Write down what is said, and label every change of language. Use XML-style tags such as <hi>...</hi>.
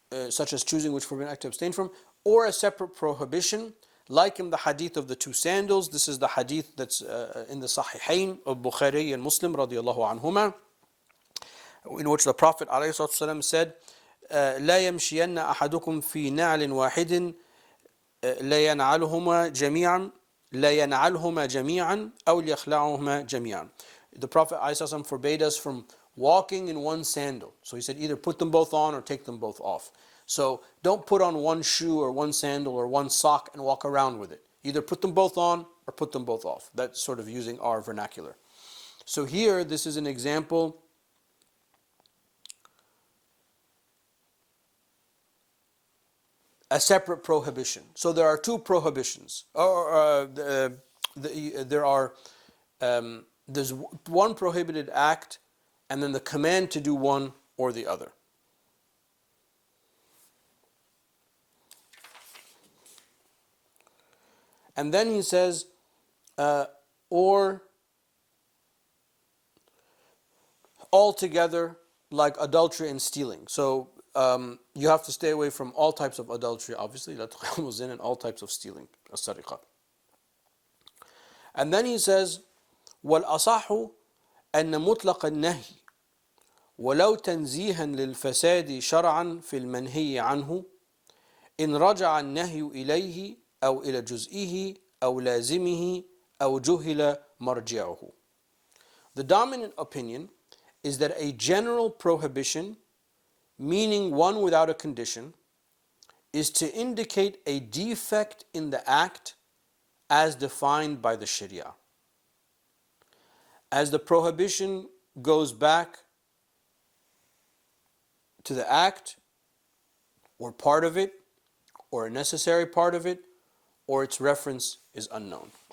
<en>Such as choosing which forbidden act to abstain from, or a separate prohibition, like in the hadith of the 2 sandals. This is the hadith that's in the Sahihain of Bukhari and Muslim radiallahu anhuma, in which the Prophet ﷺ said,</en> <ar>لا يمشين أحدكم في نعل واحد لا ينعلهما جميعا لا ينعلهما جميعا أو ليخلعهما جميعا.</ar> <en>The Prophet ﷺ forbade us from walking in one sandal. So he said either put them both on or take them both off. So don't put on one shoe or one sandal or one sock and walk around with it. Either put them both on or put them both off. That's sort of using our vernacular. So here, this is an example. A separate prohibition. So there are two prohibitions. There's one prohibited act, and then the command to do one or the other. And then he says, or altogether, like adultery and stealing. So you have to stay away from all types of adultery, obviously, and all types of stealing, as-sariqa. And then he says,</en> <ar>وَالْأَصَحُ أَنَّ مُطْلَقَ النَّهِي وَلَوْ تَنْزِيهًا لِلْفَسَادِ شَرْعًا فِي الْمَنْهِيِ عَنْهُ إِنْ رَجَعَ النَّهْيُ إِلَيْهِ أو إلى جزئه أو لازمه أو جهل مرجعه.</ar> <en>The dominant opinion is that a general prohibition, meaning one without a condition, is to indicate a defect in the act as defined by the Sharia. As the prohibition goes back to the act, or part of it, or a necessary part of it, or its reference is unknown.</en>